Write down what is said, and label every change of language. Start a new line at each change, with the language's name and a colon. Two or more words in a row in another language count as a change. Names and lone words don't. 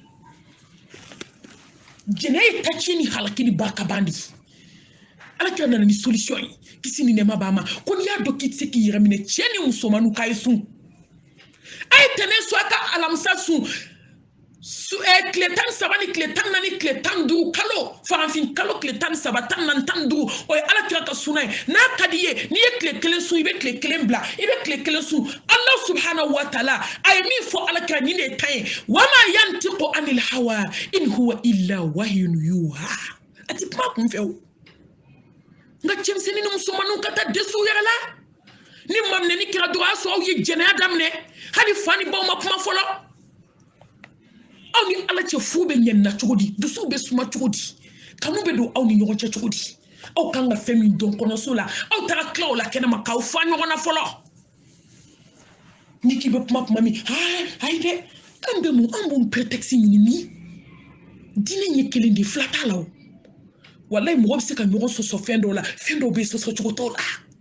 Bambara: jɛnɛ ye taciɲɛ ni halaki ni barika ban de ala kira nana ni solution ye kisi ni nɛɛma b'a ma ko n'i y'a dɔn k'i tɛ se k'i yɛrɛ minɛ cɛ ni musomaninw k'a ye sun a ye tɛnɛ so a ka alamisa sun tile 17 ni tile 14 ni tile 15 kalo farafin kalo tile 17 14 15 o ye ala kira ka suna ye n'a ka di ye n'i ye tile kelen sun i bɛ tile kelen bila i bɛ tile kelen sun Allah
Arabic: سبحانه وتعالى
Bambara: a ye min fɔ ala kira nin de ye kan ye
Arabic: وما ينطق عن الهوى إن هو إلا وحي يوحى
Bambara: a ti kuma kun fɛ o nka cɛmisɛnnin ni musomaninw ka taa dɛsɛ u yɛrɛ la ni maminɛni kɛra dɔrɔn a sɔrɔ aw ye jɛnɛya daminɛ hali fa ni baw ma kuma fɔlɔ aw ni ala cɛ fu bɛ ɲɛnina cogo di dusuw bɛ suma cogo di kanu bɛ don aw ni ɲɔgɔn cɛ cogo di aw kan ka fɛn min dɔn kɔnɔso la aw taara tila o la kɛnɛma k'aw fa ɲɔgɔn na fɔlɔ ni k'i bɛ kuma min ayi dɛ an bɛ mun an b'o prétexte ɲini min diinɛ ɲɛ kelen de fila t'a la o wallahi mɔgɔ bɛ se ka ɲɔgɔn sɔsɔ fɛn dɔw la fɛn dɔw bɛ yen sɔsɔ cogo t'o la